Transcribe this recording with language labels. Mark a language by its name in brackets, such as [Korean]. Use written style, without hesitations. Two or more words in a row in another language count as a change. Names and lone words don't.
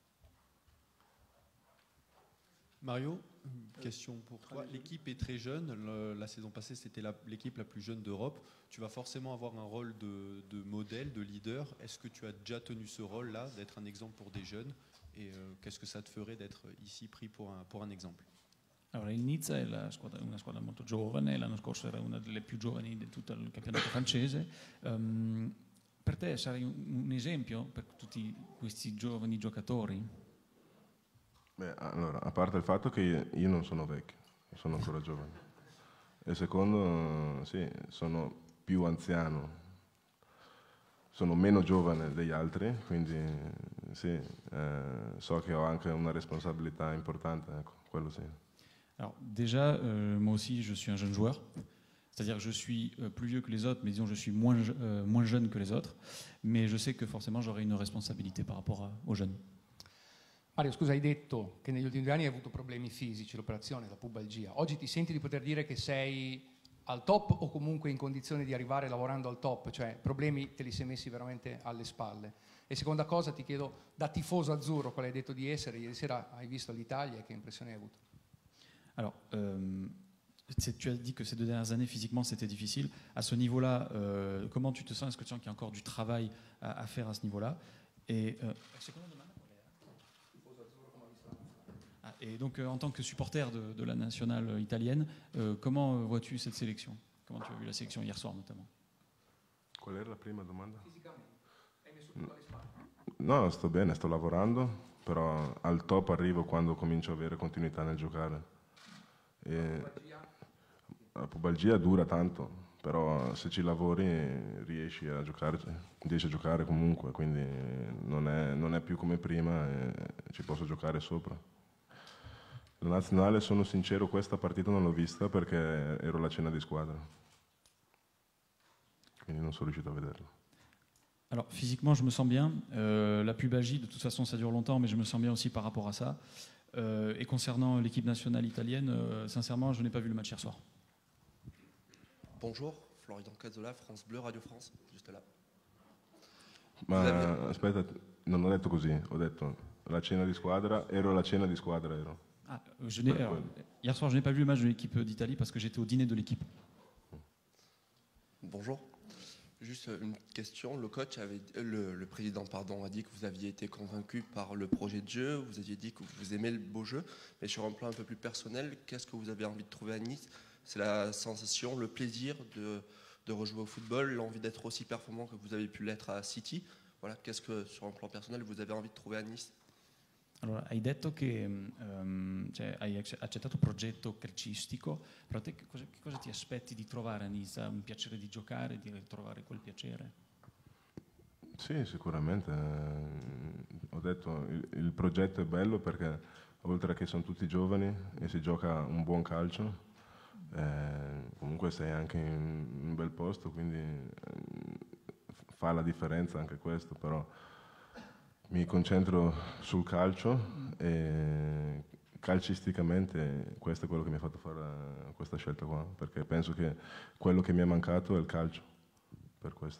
[French] Mario, une question pour toi. L'équipe est très jeune. La saison passée, c'était l'équipe la plus jeune d'Europe. Tu vas forcément avoir un rôle de modèle, de leader. Est-ce que tu as déjà tenu ce rôle-là, d'être un exemple pour des jeunes? Et qu'est-ce que ça te ferait d'être ici pris pour un exemple? [Italian] Allora, il Nizza è una squadra molto giovane, l'anno scorso era una delle più giovani di tutto il campionato francese. Per te sarai un esempio per tutti questi giovani giocatori? Beh, allora, a parte il fatto che io non sono vecchio, sono ancora giovane. E secondo, sì, sono più anziano, sono meno giovane degli altri, quindi sì, so che ho anche una responsabilità importante, ecco, quello sì. [French] Alors déjà, moi aussi, je suis un jeune joueur. C'est-à-dire que je suis plus vieux que les autres, mais disons je suis moins jeune que les autres. Mais je sais que forcément j'aurai une responsabilité par rapport aux jeunes. [Italian] Mario, scusa, hai detto che negli ultimi 2 anni hai avuto problemi fisici, l'operazione, la pubalgia. Oggi ti senti di poter dire che sei al top o comunque in condizione di arrivare lavorando al top? Cioè problemi te li sei messi veramente alle spalle? E seconda cosa ti chiedo, da tifoso azzurro, quale hai detto di essere, ieri sera hai visto l'Italia e che impressione hai avuto? [French] Alors, Tu as dit que ces 2 dernières années, physiquement, c'était difficile. À ce niveau-là, comment tu te sens? Est-ce que tu sens qu'il y a encore du travail à faire à ce niveau-là? Et donc, en tant que supporter de la nationale italienne, comment vois-tu cette sélection? Comment tu as vu la sélection hier soir, notamment? [Italian] Qual era la prima domanda? No, sto bene, sto lavorando, però al top arrivo quando comincio a avere continuità nel giocare. La pubalgia dura tanto, però se ci lavori riesci a giocare comunque, quindi non è più come prima e ci posso giocare sopra. La nazionale, sono sincero, questa partita non l'ho vista perché ero alla cena di squadra, quindi non sono riuscito a vederla. [French] Alors, physiquement, je me sens bien. La pubalgie, de toute façon, ça dure longtemps, mais je me sens bien aussi par rapport à ça. Et concernant l'équipe nationale italienne, sincèrement, je n'ai pas vu le match hier soir. Bonjour, Florian Cazzola, France Bleu, Radio France, juste là. [Italian] Ma aspetta, non ho detto così, ho detto la cena di squadra, ero alla cena di squadra, ero. [French] Hier soir, je n'ai pas vu le match de l'équipe d'Italie parce que j'étais au dîner de l'équipe. Bonjour. Juste une question. Le coach le président a dit que vous aviez été convaincu par le projet de jeu. Vous aviez dit que vous aimez le beau jeu, mais sur un plan un peu plus personnel, qu'est-ce que vous avez envie de trouver à Nice? C'est la sensation, le plaisir de rejouer au football, l'envie d'être aussi performant que vous avez pu l'être à City. Voilà, qu'est-ce que sur un plan personnel vous avez envie de trouver à Nice? [Italian] Allora, hai detto che hai accettato il progetto calcistico, però te che cosa ti aspetti di trovare a Nizza? Un piacere di giocare, di ritrovare quel piacere? Sì, sicuramente. Ho detto il progetto è bello perché oltre che sono tutti giovani e si gioca un buon calcio, comunque sei anche in un bel posto, quindi fa la differenza anche questo, però mi concentro sul calcio e calcisticamente questo è quello che mi ha fatto fare questa scelta qua, perché penso che quello che mi è mancato è il calcio, per questo.